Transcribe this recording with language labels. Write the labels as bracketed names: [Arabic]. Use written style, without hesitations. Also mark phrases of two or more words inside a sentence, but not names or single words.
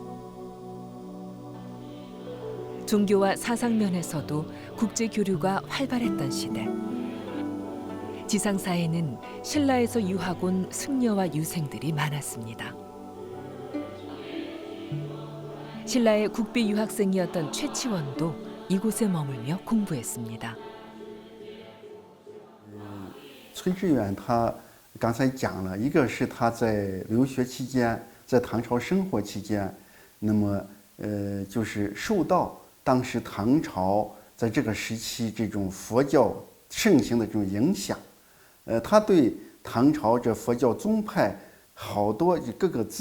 [Korean] 종교와 사상 면에서도 국제 교류가 활발했던 시대. 지상사에는 신라에서 유학 온 승려와 유생들이 많았습니다. 신라의 국비 유학생이었던 최치원도 이곳에 머물며 공부했습니다. [Chinese] 崔致远他刚才讲了，一个是他在留学期间，在唐朝生活期间，那么就是受到当时唐朝在这个时期这种佛教盛行的这种影响，他对唐朝这佛教宗派好多各个支